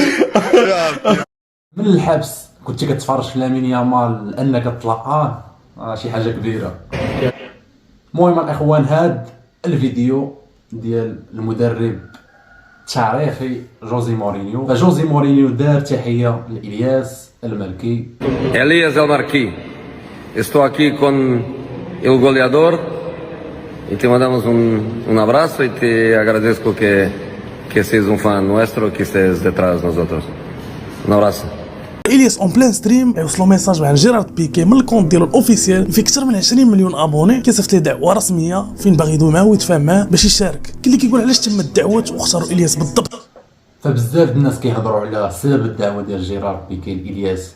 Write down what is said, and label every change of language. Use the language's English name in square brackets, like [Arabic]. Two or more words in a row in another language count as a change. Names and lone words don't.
[Arabic] من الحبس كنت كتفرج في لامين يامال لانك تلقاه. شي حاجه كبيره. المهم الاخوان هاد الفيديو ديال المدرب التاريخي جوزي مورينيو. فجوزي مورينيو دار تحيه لإلياس المالكي. [Spanish] Elías El Marquí, [Portuguese] estou aqui com [Spanish] el goleador [Portuguese] e te mandamos um abraço e te agradeço [Spanish] que seas [Portuguese] um fã [Spanish] nuestro, que estés detrás de nosotros. [Portuguese] Um abraço. [Arabic] الياس [French] en plein stream [Arabic] يوصلوا ميساج مع جيرارد بيكي من الكونت ديالو الاوفيسيال فيه اكثر من 20 مليون ابوني. كيصيفط ليه دعوه رسميه فين باغي يدوي معاه ويتفاهم معاه باش يشارك. كاين اللي كيقول علاش تم الدعوه واختاروا الياس بالضبط. فبزاف الناس كيهضروا على سبب الدعوه ديال جيرارد بيكي لإلياس.